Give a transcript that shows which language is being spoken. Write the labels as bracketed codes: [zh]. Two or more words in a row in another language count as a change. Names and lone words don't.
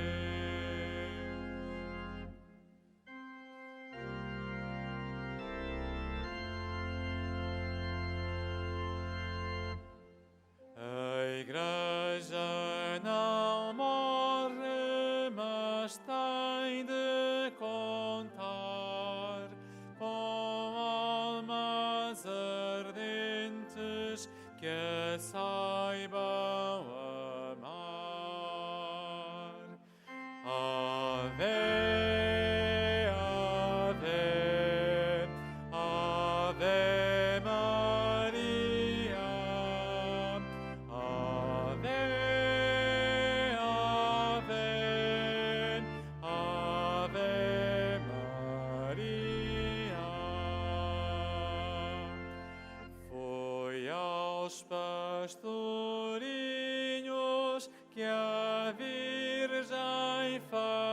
[pt] A Igreja não morre, mas tem de contar com almas ardentes que a saibam amar. [la] Ave, ave, ave Maria. Ave, ave, ave Maria. [pt] Foi aos pastorinhos que a Virgem faz.